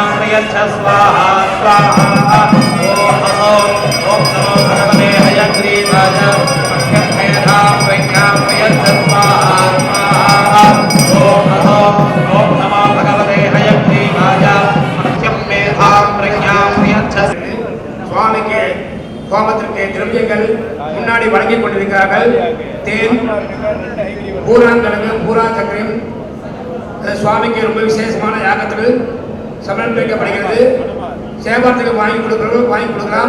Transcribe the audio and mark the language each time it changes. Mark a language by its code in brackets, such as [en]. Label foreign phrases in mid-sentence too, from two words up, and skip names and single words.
[sa] यच्छ स्वाहा स्वाहा ओम असो ओम नमो भगवते हयग्रीवाय मह्यं मेधां प्रज्ञां यच्छ स्वाहा स्वाहा ओम असो ओम नमो भगवते हयग्रीवाय मह्यं मेधां प्रज्ञां यच्छ [ta] சுவாமிக்கு ஹோமத்திற்கு திரவியங்கள் முன்னாடி வழங்கிக் கொண்டிருக்கிறார்கள். தேன், பூராங்கிழங்கு, பூரா சக்கரம் சுவாமிக்கு ரொம்ப விசேஷமான யாகத்தில் சமர்ப்பிக்கப்படுகிறது. சேவார்த்துக்கு வாங்கி கொடுக்கலாம்.